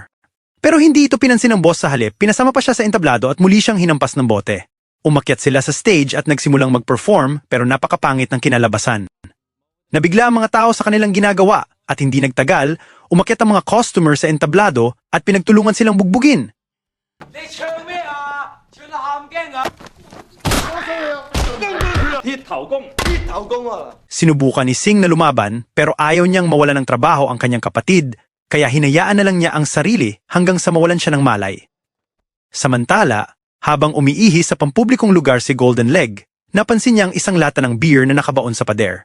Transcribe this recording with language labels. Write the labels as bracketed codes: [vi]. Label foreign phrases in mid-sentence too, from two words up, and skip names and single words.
[tl] Pero hindi ito pinansin ng boss sa halip, pinasama pa siya sa entablado at muli siyang hinampas ng bote. Umakyat sila sa stage at nagsimulang mag-perform pero napakapangit ng kinalabasan. Nabigla ang mga tao sa kanilang ginagawa at hindi nagtagal, umakyat ang mga customer sa entablado at pinagtulungan silang bugbugin. [yue] 你唱咩啊？唱得喊驚啊！鐵頭功，鐵頭功啊！ [tl] Sinubukan ni Singh na lumaban pero ayaw niyang mawala ng trabaho ang kanyang kapatid, kaya hinayaan na lang niya ang sarili hanggang sa mawalan siya ng malay. Samantala, habang umiihi sa pampublikong lugar si Golden Leg, napansin niya ang isang lata ng beer na nakabaon sa pader.